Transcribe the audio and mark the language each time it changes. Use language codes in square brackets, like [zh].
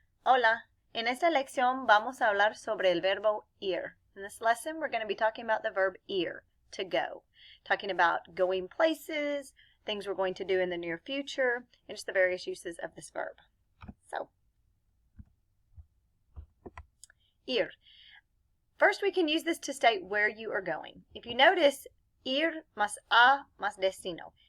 [es] Hola, en esta lección vamos a hablar sobre el verbo ir. [en] In this lesson, we're going to be talking about the verb ir, to go. Talking about going places, things we're going to do in the near future, and just the various uses of this verb. So, ir. First, we can use this to state where you are going. If you notice, [es] ir más a más destino.